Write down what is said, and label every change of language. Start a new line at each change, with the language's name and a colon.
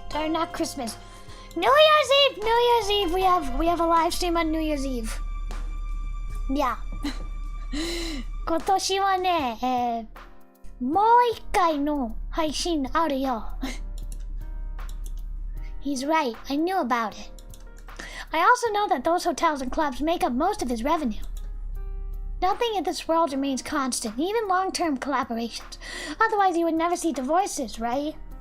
English: Not Christmas. New Year's Eve! We have a live stream on New Year's Eve. Yeah.
Japanese: 今年はね、もう一回の配信あるよ。
English: He's right. I knew about it. I also know that those hotels and clubs make up most of his revenue. Nothing in this world remains constant, even long-term collaborations. Otherwise, you would never see divorces, right?